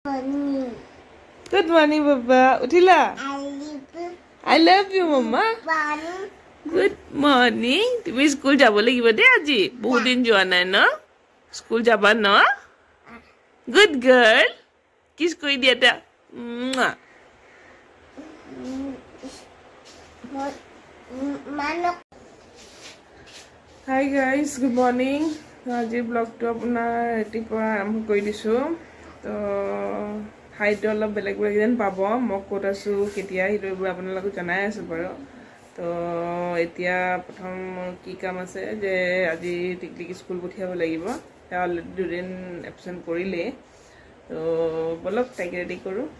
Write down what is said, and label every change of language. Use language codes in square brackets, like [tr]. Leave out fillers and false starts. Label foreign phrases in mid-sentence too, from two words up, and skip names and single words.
[en] Good morning, Baba. Utila. I love you, Mama. Good morning. [as] তুমি school যাব লাগিব দে আজি. বহুত দিন যোৱা নাই নো। School যাবা নো. [en] Good girl. [as] Kiss koi dia ta. [en] Hi guys, good morning. [as] আজি vlog টো আপোনা ৰাতিপা আৰম্ভ কৰি দিছু. To হাইটো অলপ বেলেগ বেলেগ দিন পাব মই ক'ত আছো কেতিয়া হিৰোবোৰ আপোনালোকক জনাই আছো বাৰু তো এতিয়া প্ৰথম কি কাম আছে যে আজি টিকলিক স্কুল পঠিয়াব লাগিব তা অলৰেডি দুদিন এবসেন্ট কৰিলে তো বলক তাইক ৰেডি কৰো